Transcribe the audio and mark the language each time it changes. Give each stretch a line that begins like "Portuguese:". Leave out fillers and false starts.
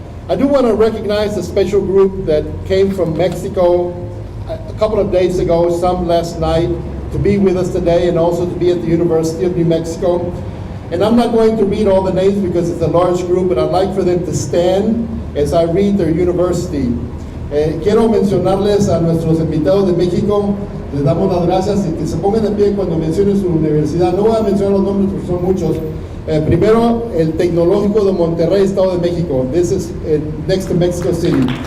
English: I do want to recognize a special group that came from Mexico a couple of days ago, some last night, to be with us today and also to be at the University of New Mexico. And I'm not going to read all the names because it's a large group, but I'd like for them to stand as I read their university.
Spanish: Quiero mencionarles a nuestros invitados de México, les damos las gracias y que se pongan de pie cuando mencionen su universidad. No voy a mencionar los nombres porque son muchos. Primero, el Tecnológico de Monterrey, Estado de México.
English: This is next to Mexico City.